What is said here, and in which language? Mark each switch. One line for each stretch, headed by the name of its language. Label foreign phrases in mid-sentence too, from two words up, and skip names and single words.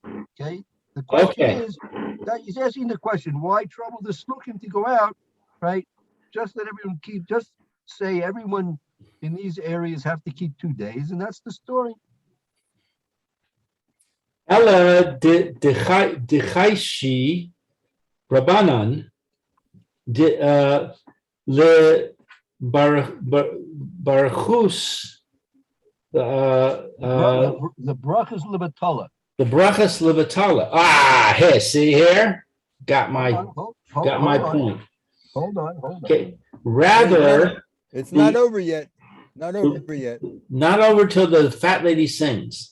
English: Okay. The question is that he's asking the question: why trouble the shluchim to go out? Right. Just let everyone just say everyone in these areas have to keep 2 days, and that's the story.
Aramaic: אלא דחיישי רבנן לברכות
English: the
Hebrew: ברכות לבטלה.
English: The
Hebrew: ברכות לבטלה.
English: Here, see here? Got my point. Hold on. Okay. Rather, it's not over yet. Not over yet. Not over till the fat lady sings.